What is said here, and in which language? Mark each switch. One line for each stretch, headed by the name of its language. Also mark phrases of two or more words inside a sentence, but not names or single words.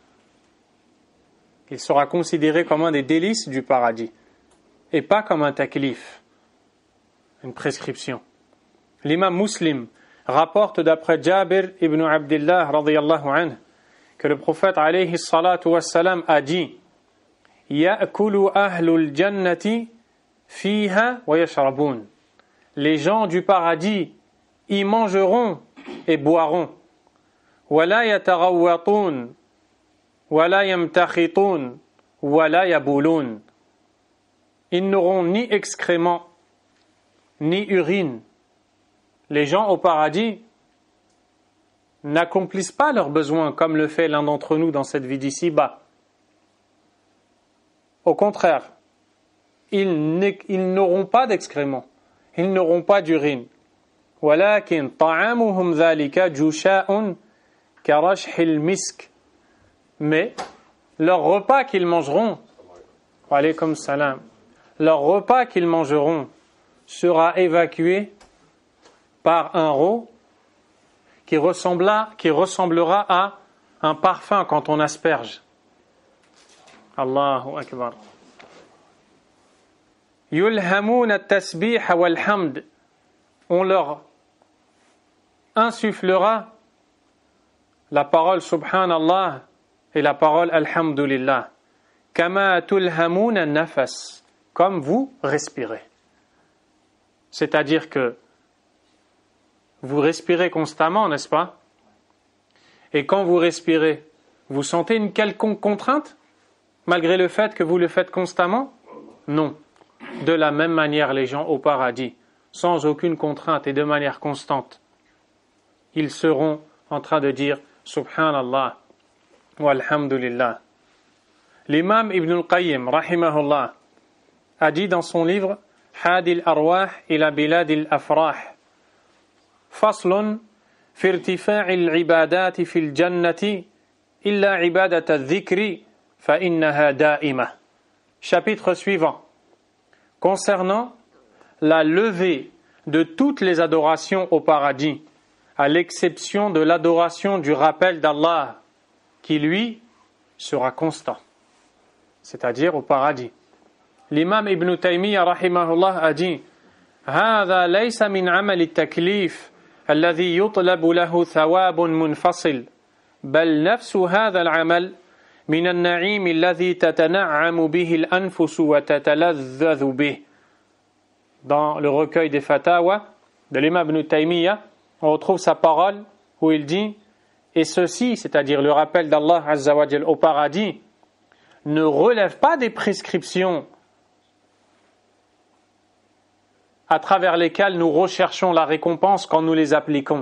French: Il sera considéré comme un des délices du paradis et pas comme un taklif, une prescription. L'imam Muslim rapporte d'après Jabir ibn Abdullah
Arabic: رضي الله عنه
French: que le prophète
Arabic: عليه الصلاة والسلام
French: a dit
Arabic: يأكل أهل الجنة فيها ويشربون.
French: Les gens du paradis y mangeront et boiront.
Arabic: ولا يتغوطون ولا يمتخطون ولا يبولون.
French: Ils n'auront ni excréments ni urine. Les gens au paradis n'accomplissent pas leurs besoins comme le fait l'un d'entre nous dans cette vie d'ici-bas. Au contraire, ils n'auront pas d'excréments, ils n'auront pas d'urine.
Arabic: وَلَكِنْ طَعَامُهُمْ ذَلِكَ جُشَاءٌ كَرَشْحِ الْمِسْكِ.
French: Mais leur repas qu'ils mangeront,
Arabic: وعليكم السلام,
French: leur repas qu'ils mangeront sera évacué par un rot qui ressemblera à un parfum quand on asperge.
Arabic: الله أكبر. يلهمون التسبيح والحمد.
French: On leur insufflera la parole subhanallah et la parole alhamdulillah.
Arabic: كما تلهمون النفس.
French: Comme vous respirez. C'est-à-dire que vous respirez constamment, n'est-ce pas? Et quand vous respirez, vous sentez une quelconque contrainte, malgré le fait que vous le faites constamment? Non. De la même manière, les gens au paradis, sans aucune contrainte et de manière constante, ils seront en train de dire
Arabic: سبحان الله والحمد لله.
French: L'imam Ibn al-Qayyim, rahimahullah, a dit dans son livre Hadi al-Arwah ila Bilad al-Afrah
Arabic: فصل في ارتفاع العبادات في الجنة إلا عبادة الذكر فإنها دائمة.
French: Chapitre suivant. Concernant la levée de toutes les adorations au paradis, à l'exception de l'adoration du rappel d'Allah, qui lui sera constant, c'est-à-dire au paradis. L'imam Ibn Taymiyyah rahimahullah a dit
Arabic: هذا ليس من عمل التكليف الذي يطلب له ثواب منفصل بل نفس هذا العمل من النعيم الذي تتنعم به الأنفس وتتلذذ به.
French: Dans le recueil des Fatawa de l'imam Ibn Taymiyyah, on retrouve sa parole où il dit et ceci, c'est-à-dire le rappel d'Allah
Arabic: عز وجل
French: au paradis, ne relève pas des prescriptions à travers lesquelles nous recherchons la récompense quand nous les appliquons.